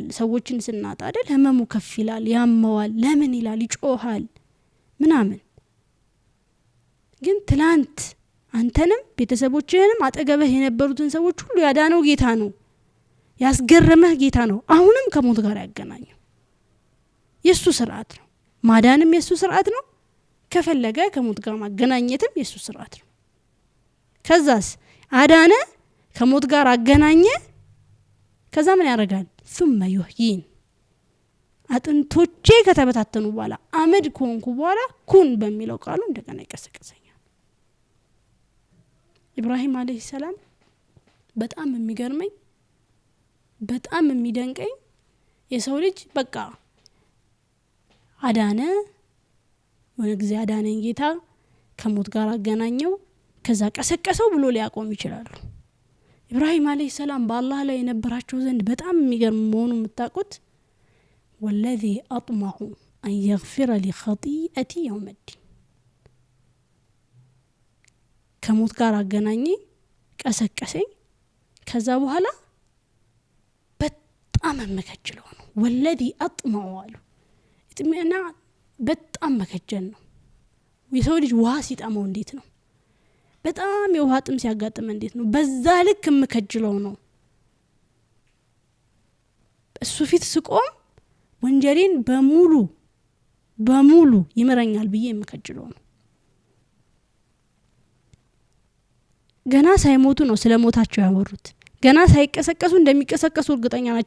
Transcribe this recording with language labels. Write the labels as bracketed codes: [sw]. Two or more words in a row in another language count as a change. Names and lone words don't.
[am] ሰዎችን ስናጣ አይደል ህመሙ ከፍ ይላል፣ ያመዋል፣ ለምን ይላል፣ ይጮሃል ምናምን። ግን ትላንት አንተንም ቤተሰቦችህንም አጠገብህ የነበሩትን ሰዎች ሁሉ ያዳነው ጌታ ነው፣ ያስገረመህ ጌታ ነው። አሁንም ከሞት ጋር ያገናኘው የሱ ስርዓት ነው። ማዳንም የሱ ስርዓት ነው። ከፈለገ ከሞት ጋር ማገናኘትም የሱ ስርዓት ነው። ከዛስ አዳነ ከሞት ጋር አገናኘ። ከዛ ምን ያደርጋል? [ar] ثم يحيين [am] አጥንቶቼ ከተበታተኑ በኋላ አመድ ኮንኩ በኋላ ኩን በሚለው ቃሉ እንደገና ይቀሰቅሰኛል። ኢብራሂም [ar] عليه السلام [am] በጣም የሚገርመኝ በጣም የሚደንቀኝ የሰው ልጅ በቃ አዳነ ወደ ጊዜ አዳነኝ ጌታ ከሞት ጋር አገናኘው ከዛ ቀሰቀሰው ብሎ ሊያቆም ይችላል። ኢብራሂም [ar] عليه السلام [am] በአላህ ላይ የነበራቸው ዘንድ በጣም የሚገርም መሆኑ የምታውቁት [ar] والذي أطمع أن يغفر لي خطيئتي يوم الدين [am] ከሞት ጋር አገናኘ ቀሰቀሰኝ ከዛ በኋላ በጣም መከጀለው ነው። [ar] والذي أطمع [am] አሉ እጥሚና በጣም መከጀል ነው። የሰው ልጅ ውሃ ሲጠማው እንዴት ነው? በጣም የውሃ ጥም ሲያጋጥም እንዴት ነው? በዛ ልክ መከጀለው ነው። እሱ ፊት ስቆም ወንጀሌን በሙሉ ይመረኛል ብዬ መከጀለው ነው። ገና ሳይሞቱ ነው ስለሞታቸው ያወሩት። ገና ሳይቀሰቀሱ እንደሚቀሰቀሱ እርግጠኛ ናቸው።